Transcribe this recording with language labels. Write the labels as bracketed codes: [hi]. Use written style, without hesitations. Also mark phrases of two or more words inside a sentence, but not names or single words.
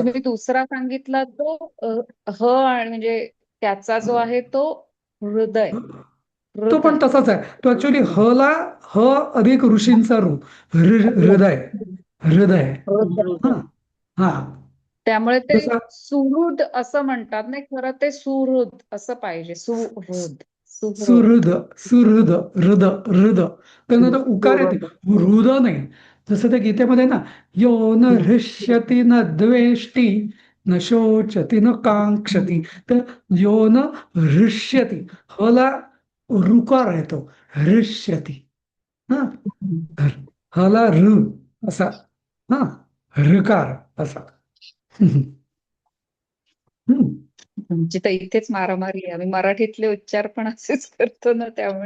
[mr] तुम्ही दुसरा सांगितला तो ह, आणि म्हणजे त्याचा जो आहे तो हृदय, तो पण हृदय. तसाच आहे. तो ऍक्च्युली ह अधिक ऋषींचा रू, हृदय, हृदय. हा, हा, त्यामुळे ते जसं सुहृद असं म्हणतात नाही, खरं ते सुहृद असं पाहिजे, सुहृद, सुहृद. सुहृद, सुहृद, हृद, हृद, त्यानंतर उकार येते, हृद नाही. जसं त्या गीतेमध्ये ना, [sa] यो न हृष्यति न द्वेष्टी न शोचती न कांक्षती, तर यो न हृष्यति, [mr] हला ऋकार येतो, [sa] हृष्यति. [mr] हा, हला ऋ असा, हा, ऋकार असा. हम्म. आमची तर इथेच मारामारी आहे, आम्ही मराठीतले उच्चार पण असेच करतो ना, त्यामुळे.